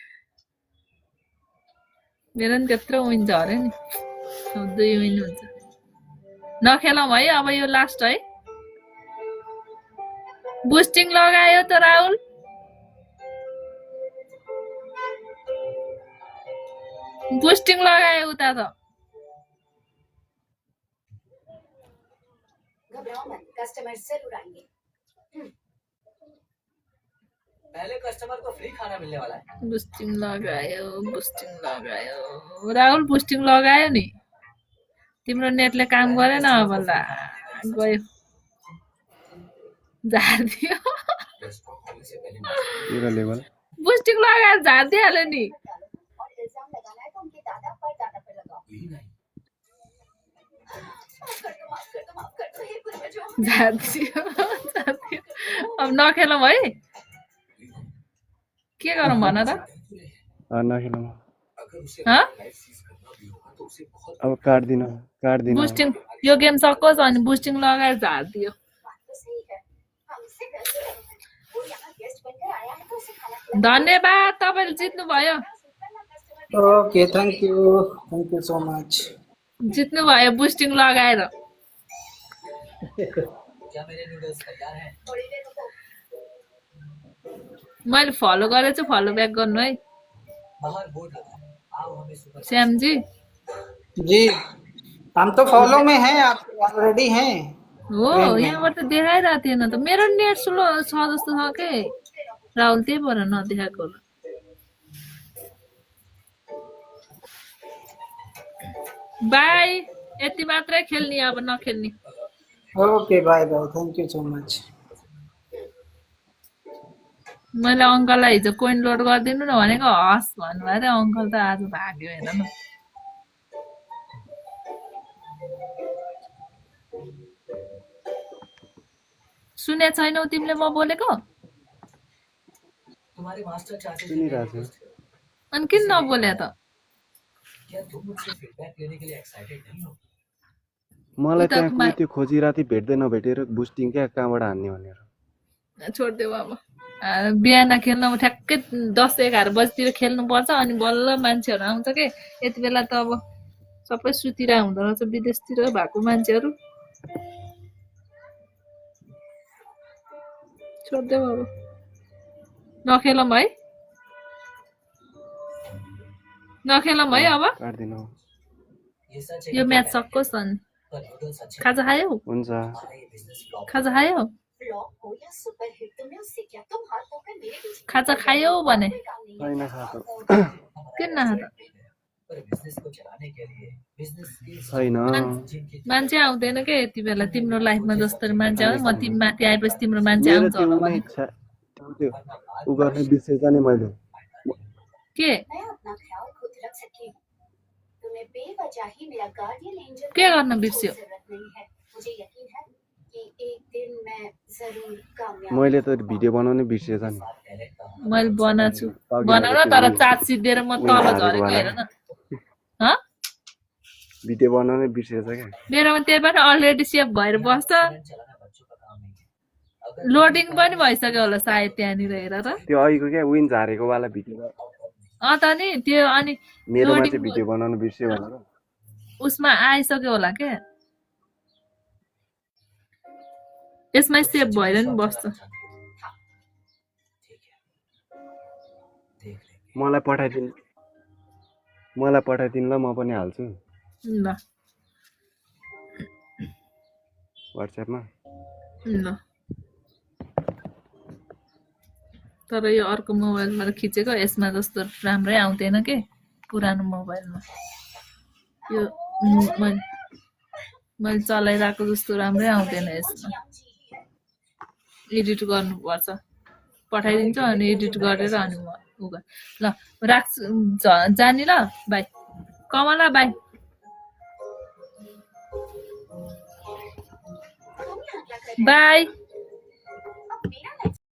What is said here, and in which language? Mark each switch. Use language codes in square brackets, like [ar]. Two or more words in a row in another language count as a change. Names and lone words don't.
[ne] मेरो नि त्यत्रो विन झऱ्यो नि अब 2 विन हुन्छ नखेलौँ है अब यो लास्ट है बुस्टिङ लगायो त राहुल बुस्टिङ लगायो उता त [hi] घबराओ मत कस्टमर जरूर आएंगे पहले कस्टमर को फ्री खाना मिलने वाला है [ne] बुस्टिङ लगायो राहुल बुस्टिङ लगायो नि तिम्रो नेटले काम गरेन अब ल गयो झार्दियो तेरो लेभल बुस्टिङ लगाएर झार्दिहाल्यो नि [hi] माफ कर दो हे पूर्वजों। [ne] जातियो जातियो अब नखेलौँ है के गरौँ भन त नखेलौँ हँ अब काट्दिन बुस्टिङ यो गेम सकोस् अनि बुस्टिङ लगाएर झारिदियो [hi] बात तो सही है, हमसे गलती नहीं है। वो यहाँ गेस्ट बनकर आया है तो उसे खाना खिलाना [ne] धन्यवाद तपाईँले जित्नु भयो [en] OK thank you so much [ne] जित्नु भयो बुस्टिङ लगाएर [hi] क्या मेरे नूडल्स तैयार हैं? थोड़ी देर रुको। [ne] मैले फलो गरेर चाहिँ [en] फलो ब्याक [ne] गर्नु है [hi] बाहर बोर्ड लगा है, आओ हमें सुपर श्यामजी जी हम तो फॉलो में हैं आप ऑलरेडी हैं [ne] हो यहाँबाट त देखाइरहेको थिएन त मेरो [en] नेट स्लो [ne] छ जस्तो छ के राहुल त्यही भएर नदेखाएको होला बाई यति मात्रै खेल्ने अब नखेल्ने [en] OK bye bye thank you so much [ne] मैले अङ्कललाई हिजो [en] कोइन लोड [ne] गरिदिनु न भनेको हस् भन्नुभयो अरे अङ्कल त आज भाग्यो हेर न सुने छैनौ तिमीले म बोलेको [hi] तुम्हारे मास्टर चाहते थे [ne] सुनिरहेको छु अनि किन नबोले त [hi] क्या तुम मुझसे फीडबैक लेने के लिए एक्साइटेड नहीं हो? [ne] मलाई उता त्यहाँ मा- कुनै त्यो खोजी राति भेट्दै नभेटेर बुस्टिङ क्या कहाँबाट हान्ने भनेर छोडिदेऊ अब बिहान खेल्न ठ्याक्कै 10-11 बजीतिर खेल्नुपर्छ अनि बल्ल मान्छेहरू आउँछ के यति बेला त अब सबै सुतिरहेको हुँदो रहेछ विदेशतिर भएको मान्छेहरू छोडिदेऊ अब नखेलौँ है नखेलौँ है अब काट्दिन [hi] ये सच है [ne] यो कि म्याच क्या सकोस् अनि [hi] पर नूडल्स अच्छे [ne] खाजा खायौ हुन्छ [hi] हमारा ये [en] बिजनेस फ्लॉप [ne] खाजा खायौ [hi] फ्लॉप हो या [en] सुपर हिट [hi] तुमने उससे क्या, तुम हाथ धोकर मेरे पीछे [ne] खाजा खायौ भने [hi] कोई काम नहीं है। [ne] छैन खाएको किन नखा त [hi] पर बिजनेस को चलाने के लिए [en] बिजनेस स्किल्स [ne] छैन [hi] जिनकी [ne] मान्छे आउँदैन के यति बेला तिम्रो लाइफमा जसरी मान्छे आउँछ म तिमी माथि आएपछि तिम्रो मान्छे मेरो आउँछ त्यो होला नै भने इच्छा त्यो उ गर्ने बिर्सेछ नि मैले के [hi] मैं अपना ख्याल खुद रख सकती हूँ। तुम्हें बेवजह ही मेरा [en] गार्डियन एंजल [hi] क्या करना बनने की [ne] बिर्स्यो? [hi] जरूरत नहीं है। मुझे यकीन है कि एक दिन मैं जरूर कामयाब [ne] मैले त भिडियो बनाउनै बिर्सेछ नि [hi] टैलेंट का [ne] मैले बनाएको छु अघि बनाउन आएको तर थियो चाट सिद्धिएर म उयो तल हालेको झरेको [hi] वाला। [ne] हेर न हँ भिडियो बनाउनै बिर्सेछ क्या मेरोमा त्यही पनि [en] अलरेडी सेभ [ne] भएर बस्छ [hi] रेस्टोरेंट चलाना बच्चों का काम नहीं है। अगर [ne] लोडिङ पनि भइसक्यो होला सायद त्यहाँनिर हेर त त्यो अघिको क्या विन झारेको वाला भिडियो त नि त्यो अनि मेरोमा लोडिङ चाहिँ भिडियो बनाउनु बिर्स्यो भनेर उसमा आइसक्यो होला के यसमै सेभ भएर नि बस्छ [hi] ठीक है देख लेंगे [ne] मलाई पठाइदिनु ल म पनि हाल्छु ल वाट्सएपमा ल तर यो अर्को मोबाइलबाट खिचेको यसमा जस्तो राम्रै आउँदैन के पुरानो मोबाइलमा यो मैले चलाइरहेको जस्तो राम्रै आउँदैन यसमा एडिट गर्नुपर्छ पठाइदिन्छु अनि एडिट गरेर अनि म उ गर ल राख्छु जानी ल बाई कमला बाई [hi] तुम यहाँ क्या कर रहे हो? [ne] बाई [hi] अब मेरा